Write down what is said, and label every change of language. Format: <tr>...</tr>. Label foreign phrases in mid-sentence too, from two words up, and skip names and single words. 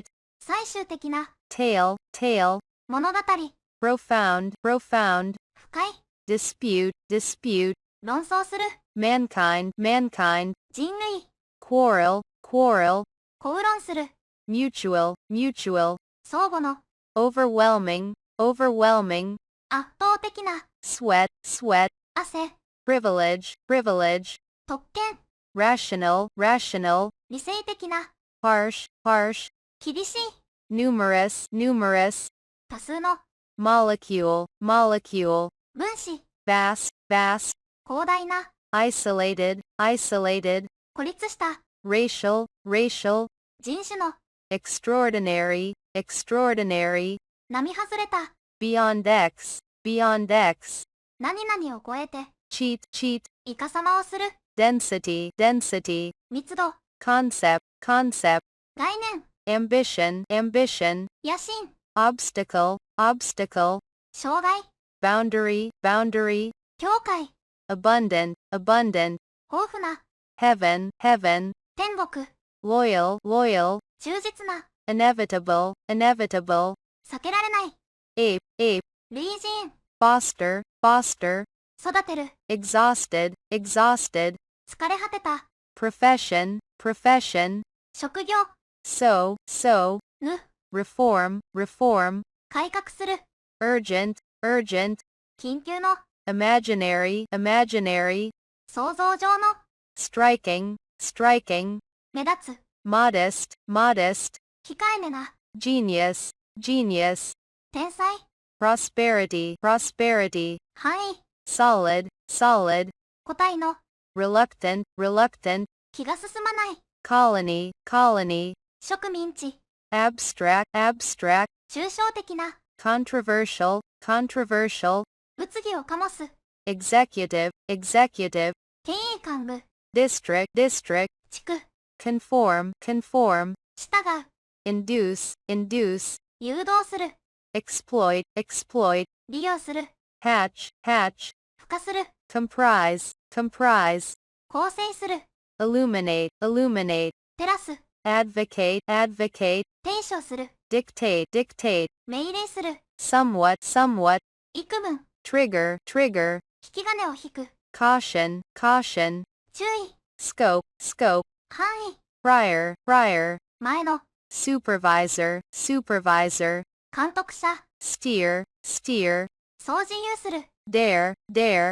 <ja>最終的な、</ja> <en>tale, tale,</en> <ja>物語、</ja> <en>profound, profound,</en> <ja>深い、</ja> <en>dispute, dispute,</en> <ja>論争する、</ja> <en>mankind, mankind,</en> <ja>人類、</ja> <en>quarrel, quarrel,</en> <ja>口論する、</ja> <en>mutual, mutual,</en> <ja>相互の、</ja> <en>overwhelming, overwhelming,</en> <ja>圧倒的な、</ja> <en>sweat, sweat,</en> <ja>汗、</ja> <en>privilege, privilege,</en> <ja>特権、</ja> <en>rational, rational,</en> <ja>理性的な、</ja> <en>harsh, harsh,</en> <ja>厳しい、</ja> <en>numerous, numerous,</en> <ja>多数の、</ja> <en>molecule, molecule,</en> <ja>分子、</ja> <en>vast, vast,</en> <ja>広大な、</ja> <en>isolated, isolated,</en> <ja>孤立した、</ja> <en>racial, racial,</en> <ja>人種の、</ja> <en>extraordinary, extraordinary,</en> <ja>並外れた、</ja> <en>beyond X, beyond X,</en> <ja>何々を超えて、</ja> <en>cheat, cheat,</en> <ja>イカサマをする、</ja> <en>density, density,</en> <ja>密度、</ja> <en>concept, concept,</en> <ja>概念、</ja> <en>ambition, ambition,</en> <ja>野心、</ja> <en>obstacle, obstacle,</en> <ja>障害、</ja> <en>boundary, boundary,</en> <ja>境界、</ja> <en>abundant, abundant,</en> <ja>豊富な、</ja> <en>heaven, heaven,</en> <ja>天国、</ja> <en>loyal, loyal,</en> <ja>忠実な、</ja> <en>inevitable, inevitable,</en> <ja>避けられない、</ja> <en>ape, ape,</en> <ja>類人、</ja> <en>foster, foster,</en> <ja>育てる、</ja> <en>exhausted, exhausted,</en> <ja>疲れ果てた、</ja> <en>profession, profession,</en> <ja>職業、</ja> <en>so, so,</en> <ja>ぬ、</ja> <en>reform, reform,</en> <ja>改革する、</ja> <en>urgent, urgent,</en> <ja>緊急の、</ja> <en>imaginary, imaginary,</en> <ja>想像上の、</ja> <en>striking, striking,</en> <ja>目立つ、</ja> <en>modest, modest,</en> <ja>控えめな、</ja> <en>genius, genius,</en> <ja>天才、</ja> <en>prosperity, prosperity,</en> <ja>範囲、</ja> <en>solid, solid,</en> <ja>個体の、</ja> <en>reluctant, reluctant,</en> <ja>気が進まない、</ja> <en>colony, colony,</en> <ja>植民地、</ja> <en>abstract, abstract,</en> <ja>抽象的な、</ja> <en>controversial, controversial,</en> <ja>物議を醸す、</ja> <en>executive, executive,</en> <ja>権威幹部、</ja> <en>district, district,</en> <ja>地区、</ja> <en>conform, conform,</en> <ja>従う、</ja> <en>induce, induce,</en> <ja>誘導する、</ja> <en>exploit, exploit,</en> <ja>利用する、</ja> <en>hatch, hatch,</en> <ja>付加する、</ja> <en>comprise, comprise,</en> <ja>構成する、</ja> <en>illuminate, illuminate,</en> <ja>照らす、</ja> <en>advocate, advocate,</en> <ja>提唱する、</ja> <en>dictate, dictate,</en> <ja>命令する、</ja> <en>somewhat, somewhat,</en> <ja>幾分、</ja> <en>trigger, trigger,</en> <ja>引き金を引く、</ja> <en>caution, caution,</en> <ja>注意、</ja> <en>scope, scope,</en> <ja>範囲、</ja> <en>prior, prior,</en> <ja>前の、</ja> <en>supervisor, supervisor,</en> <ja>監督者、</ja> <en>steer, steer,</en> <ja>総自由する、</ja> <en>dare, dare,</en>